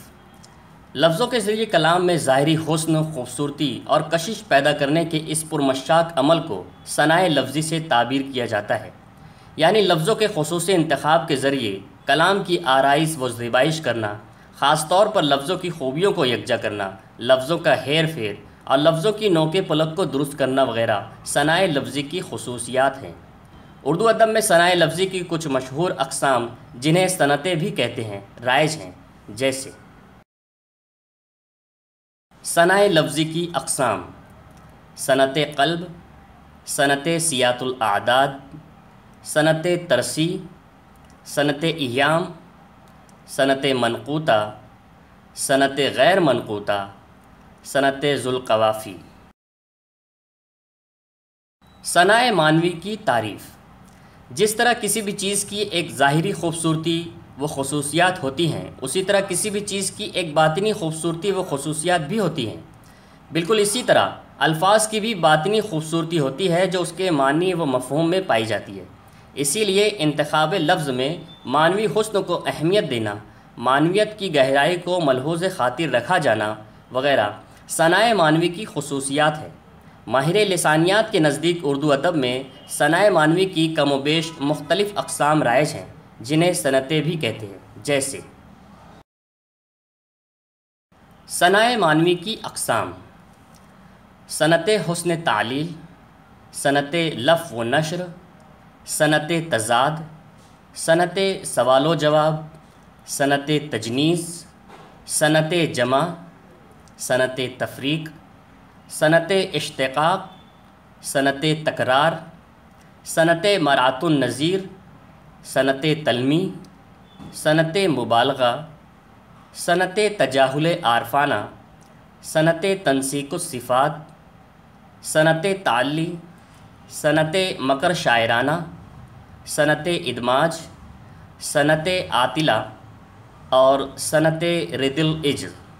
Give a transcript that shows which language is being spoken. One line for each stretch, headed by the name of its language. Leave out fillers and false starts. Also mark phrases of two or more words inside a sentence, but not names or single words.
Urdu: لفظوں کے ذریعے کلام میں ظاہری حسن، خوبصورتی اور کشش پیدا کرنے کے اس پرمشاق عمل کو صنائع لفظی سے تعبیر کیا جاتا ہے، یعنی لفظوں کے خصوصی انتخاب کے ذریعے کلام کی آرائش و زیبائش کرنا، خاص طور پر لفظوں کی خوبیوں کو یکجا کرنا، لفظوں کا ہیر پھیر اور لفظوں کی نوک پلک کو درست کرنا وغیرہ صنائع لفظی کی خصوصیات ہیں۔ اردو ادب میں صنائع لفظی کی کچھ مشہور اقسام جنہیں صنعتیں بھی کہتے ہیں رائج ہیں، جیسے صنائع لفظی کی اقسام: صنعت قلب، صنعت سیاط الاعداد، صنعت ترسی، صنعت ایام، صنعت منقوطہ، صنعت غیر منقوطہ، صنعت ذوالقوافی۔ صنائع معنوی کی تعریف۔ جس طرح کسی بھی چیز کی ایک ظاہری خوبصورتی و خصوصیات ہوتی ہیں، اسی طرح کسی بھی چیز کی ایک باطنی خوبصورتی و خصوصیات بھی ہوتی ہیں۔ بالکل اسی طرح الفاظ کی بھی باطنی خوبصورتی ہوتی ہے جو اس کے معنی و مفہوم میں پائی جاتی ہے۔ اسی لیے انتخاب لفظ میں معنوی حسن کو اہمیت دینا، معنویت کی گہرائی کو ملحوظ خاطر رکھا جانا وغیرہ صنائع معنوی کی خصوصیات ہیں۔ ماہر لسانیات کے نزدیک اردو ادب میں صنائع معنوی کی کم و بیش مختلف اقسام رائج ہیں، جنہیں صنعتیں بھی کہتے ہیں، جیسے صنائع معنوی کی اقسام: صنعت حسن تعلیل، صنعت لف و نشر، صنعت تضاد، صنعت سوال و جواب، صنعت تجنیس، صنعت جمع، صنعت تفریق، صنعت اشتقاق، صنعت تکرار، صنعت مرات النظیر، صنعت تلمی، صنعت مبالغہ، صنعت تجاہل عارفانہ، صنعت تنسیق الصفات، صنعت تعلی، صنعت مکر شاعرانہ، صنعت ادماج، صنعت عاطلہ اور صنعت رد العجز۔